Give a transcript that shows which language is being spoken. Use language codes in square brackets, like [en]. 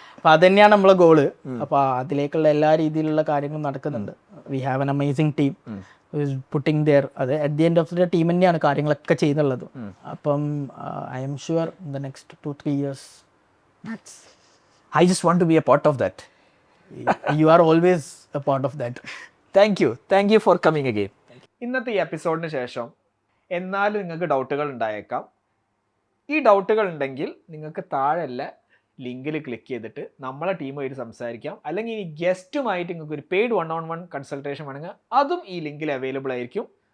[ml] അപ്പോൾ അത് തന്നെയാണ് നമ്മളെ ഗോള്. അപ്പോൾ അതിലേക്കുള്ള എല്ലാ രീതിയിലുള്ള കാര്യങ്ങളും നടക്കുന്നുണ്ട്. [en] We have an amazing team putting there. [ml] അത് [en] at the end of the [ml] team തന്നെയാണ് കാര്യങ്ങളൊക്കെ ചെയ്യുന്നുള്ളത്. അപ്പം [en] I am sure in the next 2-3 years I just want to be a part of that. You are always a part of that. Thank you for coming again. [ml] ഇന്നത്തെ ഈ എപ്പിസോഡിന് ശേഷം എന്നാലും നിങ്ങൾക്ക് ഡൗട്ടുകൾ ഉണ്ടായേക്കാം. ഈ ഡൗട്ടുകൾ ഉണ്ടെങ്കിൽ നിങ്ങൾക്ക് താഴെയുള്ള ലിങ്കിൽ ക്ലിക്ക് ചെയ്തിട്ട് നമ്മളെ ടീമായിട്ട് സംസാരിക്കാം. അല്ലെങ്കിൽ ഈ ഗസ്റ്റുമായിട്ട് നിങ്ങൾക്ക് ഒരു പെയ്ഡ് 1-on-1 കൺസൾട്ടേഷൻ വേണമെങ്കിൽ അതും ഈ ലിങ്കിൽ അവൈലബിൾ ആയിരിക്കും.